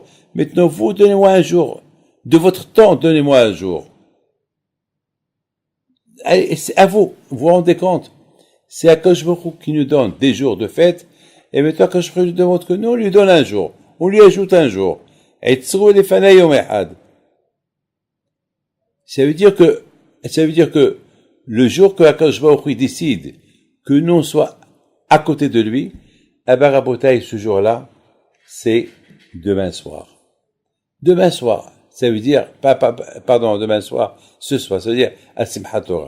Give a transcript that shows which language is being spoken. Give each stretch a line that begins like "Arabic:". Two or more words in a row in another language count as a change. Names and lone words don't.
French: Maintenant, vous, donnez-moi un jour. De votre temps, donnez-moi un jour. Allez, c'est à vous. Vous vous rendez compte? C'est HaKadosh Baruch Hu qui nous donne des jours de fête. Et maintenant, HaKadosh Baruch Hu nous demande que nous, on lui donne un jour. On lui ajoute un jour.
Hebrew: Et עצרו לפני יום אחד.
French: Ça veut dire que le jour que Akadosh Baruch Hu décide que nous on soit à côté de lui, eh ben, Rabotai, ce jour-là, c'est demain soir. Demain soir, ça veut dire, demain soir, ce soir, ça veut dire à Simchat Torah.